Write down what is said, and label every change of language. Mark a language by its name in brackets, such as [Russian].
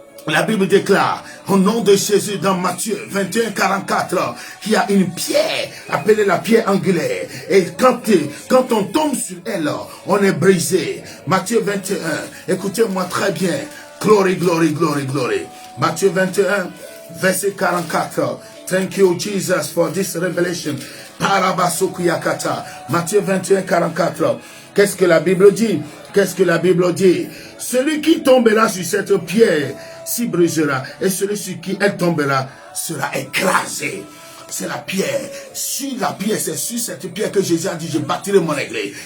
[French] La Bible déclare, au nom de Jésus dans Matthieu 21, 44, qu'il y a une pierre appelée la pierre angulaire. Et quand on tombe sur elle, on est brisé. Matthieu 21, écoutez-moi très bien. [English] Glory, glory, glory, glory. [French] Matthieu 21, verset 44. [English] Thank you, Jesus, for this revelation. [French] Parabasukuyakata. Matthieu 21, 44. Qu'est-ce que la Bible dit? Qu'est-ce que la Bible dit? Celui qui tombera sur cette pierre s'y brisera, et celui sur qui elle tombera sera écrasé. C'est la pierre. Sur la pierre, c'est sur cette pierre que Jésus a dit, je bâtirai mon église.